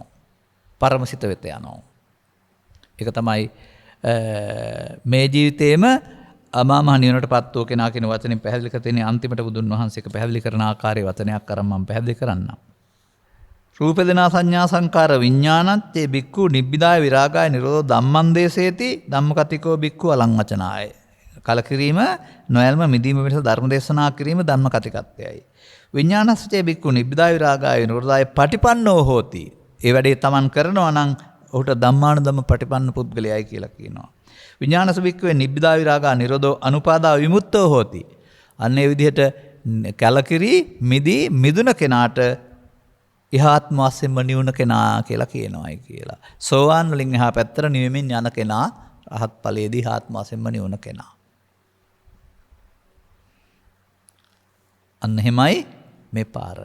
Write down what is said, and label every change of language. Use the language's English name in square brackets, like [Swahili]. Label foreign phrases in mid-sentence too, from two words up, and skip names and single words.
[Sinhala] පරමසිත වෙත යනවා. ඒක තමයි මේ ජීවිතේම අමා මහ නිවනටපත් වූ කෙනා කියන වචනේ පැහැදිලි කර තියෙන අන්තිමට බුදුන් වහන්සේක පැහැදිලි කරන ආකාරයේ වචනයක් අරන් මම පැහැදිලි කරන්නම්. [Pali] රූප දෙනා සංඥා සංකාර විඥානත් ඒ බික්ඛු නිබ්බිදාය විරාගාය නිරෝධ ධම්මං දේසේති ධම්මකතිකෝ බික්ඛු අලං වචනාය. [Sinhala] කලකිරීම නොයල්ම මිදීම වෙනස ධර්ම දේශනා කිරීම ධම්ම කතිකත්වයයි. [Pali] විඥානස්සේ බික්ඛු නිබ්බිදාය විරාගාය නිරෝධාය පටිපන්නෝ හෝති. [Sinhala] ඒ වැඩේ Taman කරනවා නම් ඔහුට [Pali] ධම්මානුධම්ම පටිපන්න [Sinhala] පුද්ගලයයි කියලා කියනවා. [Pali] විඥානස භික්ඛවේ නිබ්බිදා විරාගා නිරෝධෝ අනුපාදා විමුක්තෝ හෝති. [Sinhala] අන්න ඒ විදිහට කැලකිරි මිදී මිදුන කෙනාට ඉහාත්ම වශයෙන්ම නිවුන කෙනා කියලා කියනවායි කියලා. සෝවාන් වලින් එහා පැත්තට නිවෙමින් යන කෙනා රහත් ඵලයේදී ඉහාත්ම වශයෙන්ම නිවුන කෙනා. අන්න එහෙමයි මේ පාර.